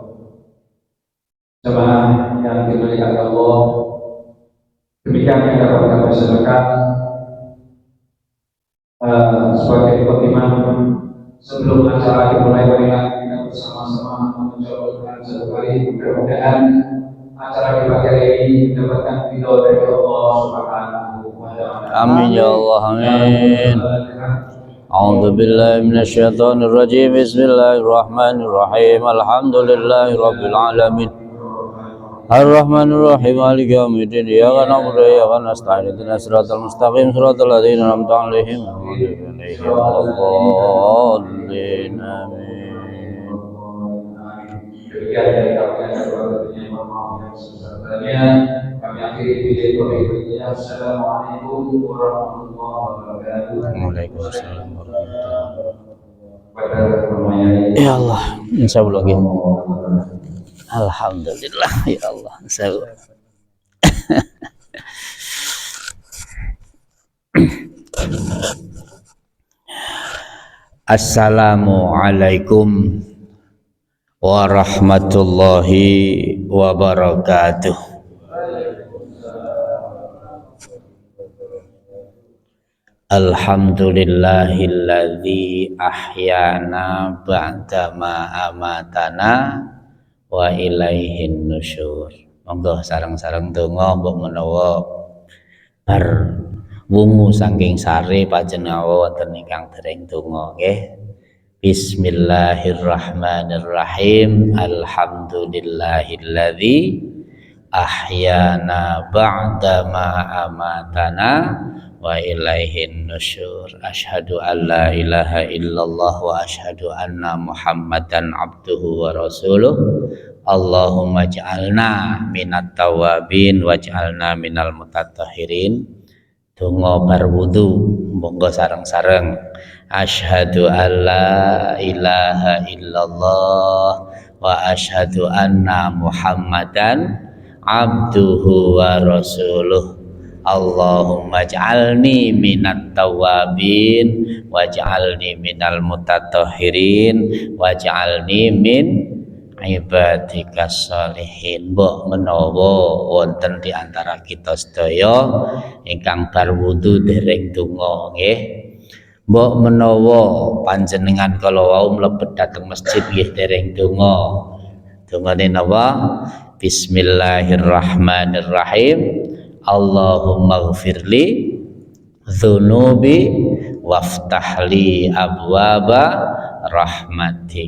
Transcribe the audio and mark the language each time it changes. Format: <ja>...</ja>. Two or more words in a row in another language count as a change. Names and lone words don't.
<id>Jemaah yang dimuliakan Allah, demikian yang dapat kami sampaikan sebagai khotbah sebelum acara dimulai. Marilah kita bersama-sama mengucapkan satu kali mudah-mudahan acara di pagi hari ini mendapatkan ridho dari Allah</id> <ar>سبحانه وتعالى. آمين يا الله، آمين. أعوذ بالله من الشيطان الرجيم. بسم الله الرحمن الرحيم. الحمد لله رب العالمين. الرحمن الرحيم. مالك يوم الدين. إياك نعبد وإياك نستعين. اهدنا الصراط المستقيم. صراط الذين أنعمت عليهم غير المغضوب عليهم. Amin.</ar> <id>Demikian dari kami yang mohon yang sebesar-besarnya. Kami akhiri video ini.</id> <ar>السلام عليكم ورحمة الله وبركاته. وعليكم السلام ورحمة الله وبركاته. يا الله، إن شاء الله. الحمد لله يا الله. السلام عليكم ورحمة الله وبركاته. الحمد لله الذي أحيانا بعد ما أماتنا وإليه النشور.</ar> <jv>Monggo sareng-sareng donga mbok menawa bar wungu saking sare panjenengan wonten ingkang dereng donga nggih.</jv> <ar>بسم الله الرحمن الرحيم. الحمد لله الذي أحيانا بعد ما أماتنا وإليه النشور. أشهد أن لا إله إلا الله وأشهد أن محمدا عبده ورسوله. اللهم اجعلنا من التوابين واجعلنا من المتطهرين.</ar> <jv>Donga bar wudu monggo sareng-sareng.</jv> <ar>أشهد أن لا إله إلا الله وأشهد أن محمدا عبده ورسوله. اللهم اجعلني من التوابين واجعلني من المتطهرين واجعلني من عبادك الصالحين.</ar> <jv>Mbok menawa wonten</jv> <id>di antara kita</id> <jv>sedaya ingkang bar wudu dereng donga nggih, mbok menawa panjenengan kala wau mlebet dhateng masjid nggih dereng donga. Dongane napa?</jv> <ar>بسم الله الرحمن الرحيم. اللهم اغفر لي ذنوبي وافتح لي أبواب رحمتك.</ar>